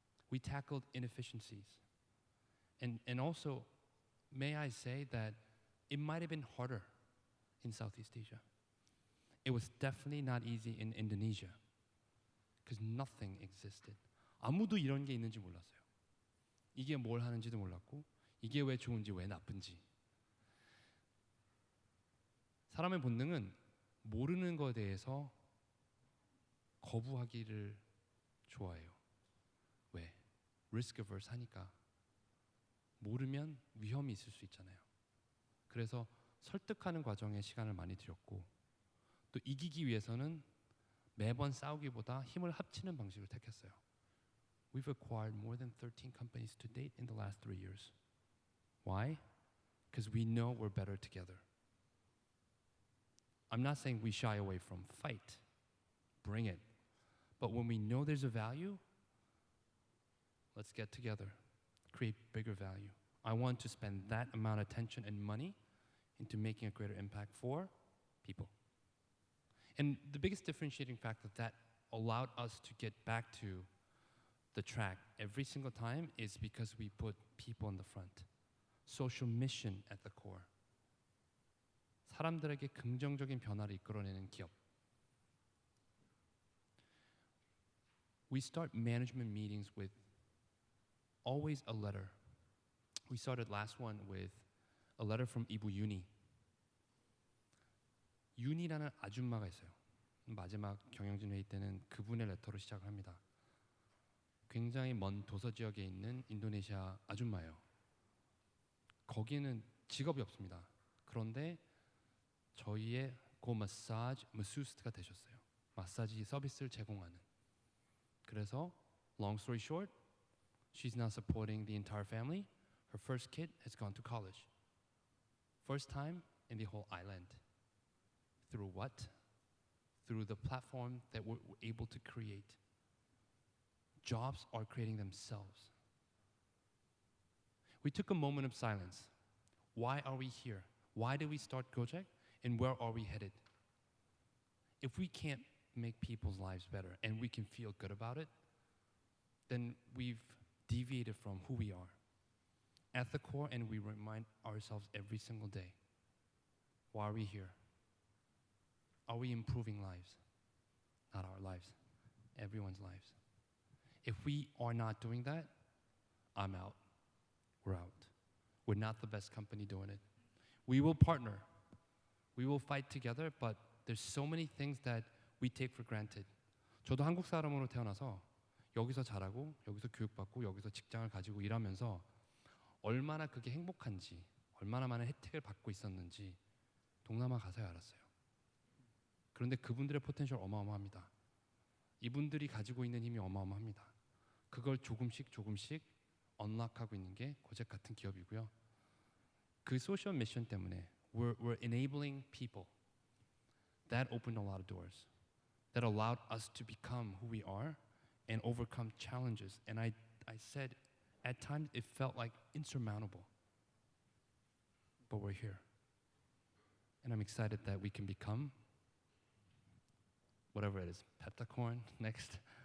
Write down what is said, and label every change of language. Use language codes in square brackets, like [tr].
[en] We tackled inefficiencies. And also, may I say that it might have been harder in Southeast Asia. It was definitely not easy in Indonesia because nothing existed. [ko] 아무도 이런 게 있는지 몰랐어요. 이게 뭘 하는지도 몰랐고 이게 왜 좋은지 왜 나쁜지. 사람의 본능은 모르는 것에 대해서 거부하기를 좋아해요. 왜? [en] risk averse [ko] 하니까. 모르면 위험이 있을 수 있잖아요. 그래서 설득하는 과정에 시간을 많이 들였고 또 이기기 위해서는 매번 싸우기보다 힘을 합치는 방식을 택했어요. [en] We've acquired more than 13 companies to date in the last 3 years. Why? Because we know we're better together. I'm not saying we shy away from fight. Bring it. But when we know there's a value, let's get together, create bigger value. I want to spend that amount of attention and money into making a greater impact for people. And the biggest differentiating factor that allowed us to get back to the track every single time is because we put people in the front. Social mission at the core. [ko] 사람들에게 긍정적인 변화를 이끌어내는 기업. [en] We start management meetings with always a letter. We started last one with a letter from 이부 윤희. [ko] 윤희라는 아줌마가 있어요. 마지막 경영진 회의 때는 그분의 레터로 시작을 합니다. 굉장히 먼 도서 지역에 있는 인도네시아 아줌마예요. 거기는 직업이 없습니다. 그런데 저희의 마사지 마수스트가 되셨어요. 마사지 서비스를 제공하는. 그래서 [en] long story short, she's now supporting the entire family. Her first kid has gone to college. First time in the whole island. Through what? Through the platform that we're able to create. Jobs are creating themselves. We took a moment of silence. Why are we here? Why did we start Gojek? And where are we headed? If we can't make people's lives better and we can feel good about it, then we've deviated from who we are. At the core, and we remind ourselves every single day, why are we here? Are we improving lives? Not our lives, everyone's lives. If we are not doing that, I'm out. We're out. We're not the best company doing it. We will partner. We will fight together, but there's so many things that we take for granted. [ko] 저도 한국 사람으로 태어나서 여기서 자라고 여기서 교육받고 여기서 직장을 가지고 일하면서 얼마나 그게 행복한지, 얼마나 많은 혜택을 받고 있었는지 동남아 가서야 알았어요. 그런데 그분들의 포텐셜 어마어마합니다. 이분들이 가지고 있는 힘이 어마어마합니다. 그걸 조금씩 언락하고 있는 게 고잭 같은 기업이고요. 그 소셜 미션 때문에 [en] we're enabling people. That opened a lot of doors. That allowed us to become who we are and overcome challenges. And I said, at times it felt like insurmountable. But we're here. And I'm excited that we can become whatever it is, Peptacorn next.